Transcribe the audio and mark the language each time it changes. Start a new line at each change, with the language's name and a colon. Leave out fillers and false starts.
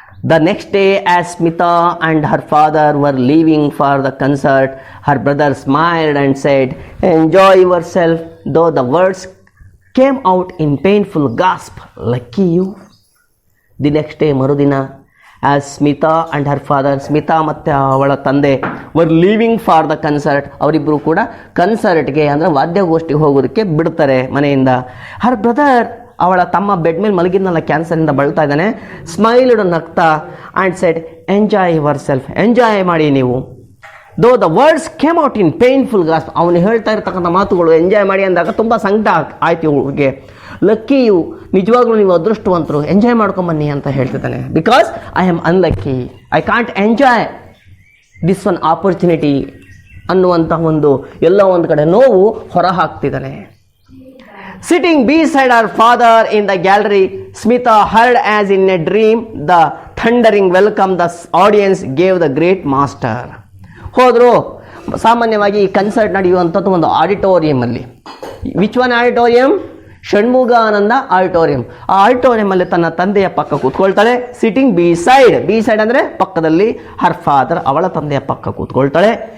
English: The next day, as Smita and her father were leaving for the concert, her brother smiled and said, enjoy yourself, though the words came out in painful gasp. Lucky you. The next day,
Kannada: ಮರುದಿನ,
English: as Smita and her father,
Kannada: Smita ಮತ್ತು ಅವಳ ತಂದೆ
English: were leaving for the concert,
Kannada: ಅವರಿಬ್ಬರು ಕೂಡ ಕನ್ಸರ್ಟ್ಗೆ ಅಂದರೆ ವಾದ್ಯಗೋಷ್ಠಿಗೆ ಹೋಗೋದಕ್ಕೆ ಬಿಡ್ತಾರೆ ಮನೆಯಿಂದ. her brother, ಅವಳ ತಮ್ಮ ಬೆಡ್ ಮೇಲೆ ಮಲಗಿದ್ನಲ್ಲ, ಕ್ಯಾನ್ಸರಿಂದ ಬಳಲ್ತಾ ಇದ್ದಾನೆ, ಸ್ಮೈಲ್ಡ್ ನಗ್ತಾ,
English: and said enjoy yourself,
Kannada: enjoy ಮಾಡಿ ನೀವು.
English: though the words came out in painful gasp,
Kannada: ಅವನು ಹೇಳ್ತಾ ಇರ್ತಕ್ಕಂಥ ಮಾತುಗಳು ಎಂಜಾಯ್ ಮಾಡಿ ಅಂದಾಗ ತುಂಬ ಸಂಕಟ ಆಯ್ತು ಇವಳಿಗೆ.
English: lucky you,
Kannada: ನಿಜವಾಗ್ಲೂ ನೀವು ಅದೃಷ್ಟವಂತರು, ಎಂಜಾಯ್ ಮಾಡ್ಕೊಂಬನ್ನಿ ಅಂತ ಹೇಳ್ತಿದ್ದಾನೆ.
English: because I am unlucky, I can't enjoy this one opportunity
Kannada: ಅನ್ನುವಂಥ ಒಂದು ಎಲ್ಲೋ ಒಂದು ಕಡೆ ನೋವು ಹೊರ ಹಾಕ್ತಿದ್ದಾನೆ.
English: Sitting beside her father in the gallery, Smita heard as in a dream the thundering welcome the audience gave the great master.
Kannada: ಹೋದರು, ಸಾಮಾನ್ಯವಾಗಿ ಈ concert ನಡೆಯುವಂಥದ್ದು ಒಂದು ಆಡಿಟೋರಿಯಮಲ್ಲಿ.
English: Which one auditorium?
Kannada: ಷಣ್ಮುಗಾನಂದ ಆಡಿಟೋರಿಯಂ. ಆ ಆಡಿಟೋರಿಯಮಲ್ಲಿ ತನ್ನ ತಂದೆಯ ಪಕ್ಕ ಕೂತ್ಕೊಳ್ತಾಳೆ.
English: sitting beside
Kannada: ಅಂದರೆ ಪಕ್ಕದಲ್ಲಿ,
English: her father
Kannada: ಅವಳ ತಂದೆಯ ಪಕ್ಕ ಕೂತ್ಕೊಳ್ತಾಳೆ.